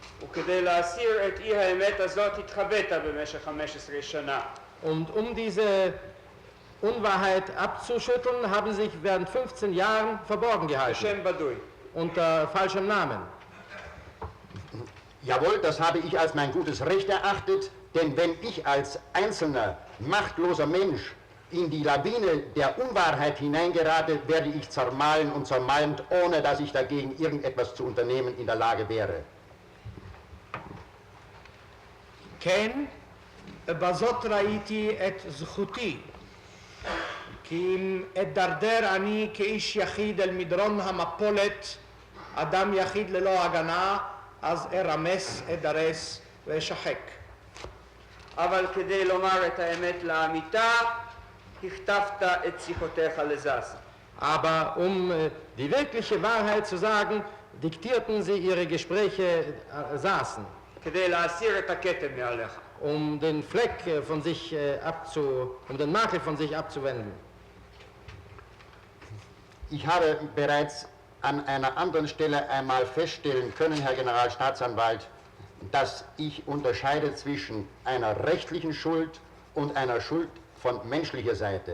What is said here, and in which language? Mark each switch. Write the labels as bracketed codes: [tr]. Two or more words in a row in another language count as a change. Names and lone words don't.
[he] וכדי להסיר את אי האמת הזאת התחבאת במשך 15 שנה. [de] Und diese Unwahrheit abzuschütteln, haben sich während 15 Jahren verborgen gehalten. [he] בשם בדוי. [de] Unter falschem Namen. Jawohl, das habe ich als mein gutes Recht erachtet, denn wenn ich als einzelner, machtloser Mensch in die Lawine der Unwahrheit hineingerate, werde ich zermahlen und zermalmt, ohne dass ich dagegen irgendetwas zu unternehmen in der Lage wäre. [he] כן, בזאת ראיתי את זכותי, כי אם אדרדר אני כאיש יחיד אל מדרון המפולת, אדם יחיד ללא הגנה, אז ארמס, אדרס ואשחק. אבל כדי לומר את האמת לאמיתה, הכתבת את שיחותיך לזס. [de] Aber die wirkliche Wahrheit zu sagen, diktierten sie ihre Gespräche Saßen. [he] כדי להסיר את הכתם מעליך. [de] Den Fleck von sich den Makel von sich abzuwenden. Ich habe bereits an einer anderen Stelle einmal feststellen können, Herr Generalstaatsanwalt, dass ich unterscheide zwischen einer rechtlichen Schuld und einer Schuld von menschlicher Seite.